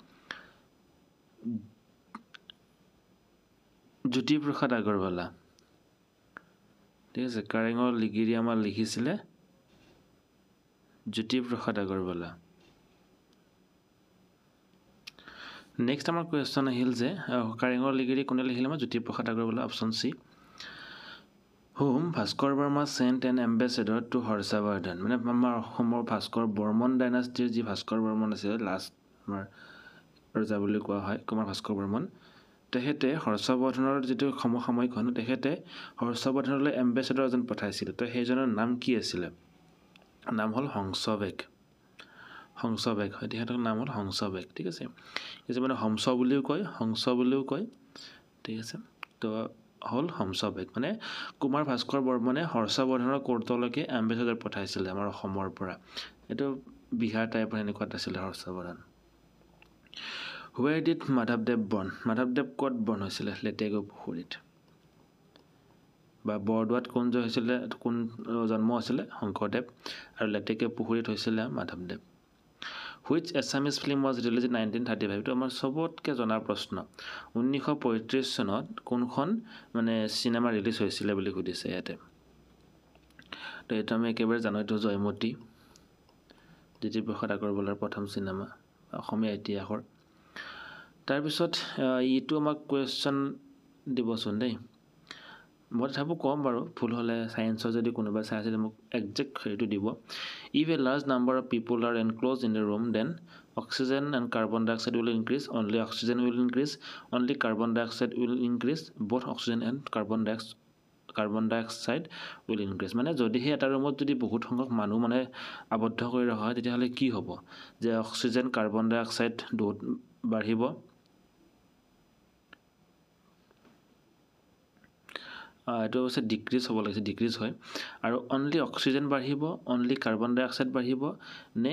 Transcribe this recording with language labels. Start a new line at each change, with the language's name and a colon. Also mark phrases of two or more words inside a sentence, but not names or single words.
Assamese: জ্যোতিপ্ৰসাদ আগৰৱালা ঠিক আছে কাৰেঙৰ লিগিৰি আমাৰ লিখিছিলে জ্যোতিপ্ৰসাদ আগৰৱালা নেক্সট আমাৰ কোৱেশ্চন আহিল যে কাৰেঙৰ লিগিৰি কোনে লিখিলে আমাৰ জ্যোতিপ্ৰসাদ আগৰৱালা অপচন সি
English: whom Bhaskar Barma sent an ambassador to Harshavardhan.
Assamese: মানে আমাৰ অসমৰ ভাস্কৰ বৰ্মন ডাইনাষ্টিৰ যি ভাস্কৰ বৰ্মন আছে লাষ্ট আমাৰ ৰজা বুলি কোৱা হয় কুমাৰ ভাস্কৰ বৰ্মন তেখেতে হৰ্ষবৰ্ধনৰ যিটো সমসাময়িক হয় তেখেতে হৰ্ষবৰ্ধনলৈ এম্বেচেডৰ এজন পঠাইছিল তো সেইজনৰ নাম কি আছিলে নাম হ'ল হংসবেগ হয় তেখেতৰ নাম হ'ল হংসবেগ ঠিক আছে এই যে মানে হংস বুলিও কয় ঠিক আছে তো হ'ল হংসবেগ মানে কুমাৰ ভাস্কৰ বৰ্মনে হৰ্ষবৰ্ধনৰ কোৰ্টলৈকে এম্বেচেডৰ পঠাইছিলে আমাৰ অসমৰ পৰা এইটো বিহাৰ টাইপৰ এনেকুৱাত আছিলে হৰ্ষবৰ্ধন
English: Where did Madhavdev born?
Assamese: Madhavdev ক'ত born হৈছিলে লেটেকু পুখুৰীত বা বৰদোৱাত কোন জন্ম হৈছিলে শংকৰদেৱ আৰু লেটেকু পুখুৰীত হৈছিলে মাধৱদেৱ
English: Which Assamese film was released in 1935?
Assamese: এইটো আমাৰ চবতকৈ জনা প্ৰশ্ন 1935 চনত কোনখন মানে চিনেমা ৰিলিজ হৈছিলে বুলি সুধিছে ইয়াতে তো এইটো আমি একেবাৰে জানো এইটো জয়মতী জ্যোতিপ্ৰসাদ আগৰৱালাৰ প্ৰথম চিনেমা অসমীয়া ইতিহাসৰ তাৰপিছত এইটো আমাক কুৱেশ্যন দিবচোন দেই মই তথাপিও ক'ম বাৰু ভুল হ'লে ছায়েন্সৰ যদি কোনোবাই চাই আছে মোক একজেক্ট হেৰিটো দিব
English: If a large number of people are enclosed in a room, then oxygen and carbon dioxide will increase. Only oxygen will increase. Only carbon dioxide will increase. Both oxygen and carbon dioxide will increase.
Assamese: মানে যদিহে এটা ৰুমত যদি বহুত সংখ্যক মানুহ মানে আবদ্ধ কৰি ৰখা হয় তেতিয়াহ'লে কি হ'ব যে
English: oxygen carbon dioxide
Assamese: দুটা বাঢ়িব এইটো হৈছে ডিক্ৰিজ হ'ব লাগিছে ডিক্ৰিজ হয় আৰু
English: only oxygen
Assamese: বাঢ়িব
English: only carbon dioxide
Assamese: বাঢ়িব নে